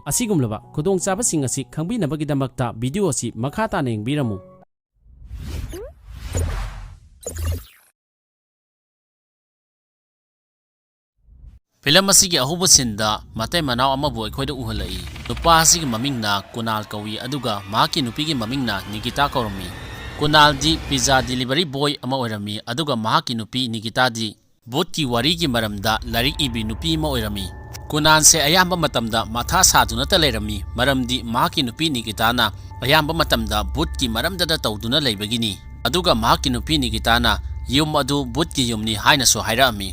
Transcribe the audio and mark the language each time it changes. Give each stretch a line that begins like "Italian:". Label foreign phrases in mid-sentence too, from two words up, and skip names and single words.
Manipuri: Asigumlaba khudongchaba sing asi khangbinabagidamagta video asi makhata na yengbiramu. Film asigi ahuba sinda matai manao amabu aikhoida uhalai. Nupa asigi mamingna Kunal kawi aduga mahaki nupigi mamingna Nikita kaurami. Kunal di
English: pizza delivery boy
Manipuri: ama oirami aduga mahaki nupi Nikita di botki warigi maramda larik ibi nupi ma oirami. Kunal se ayamba matamda matha saduna ta leirami maramdi mahaki nupi Nikita na ayamba matamda botki maramda da tawduna leibagini. Aduga mahaki nupi Nikita na yum adu botki yumni haina so hairami.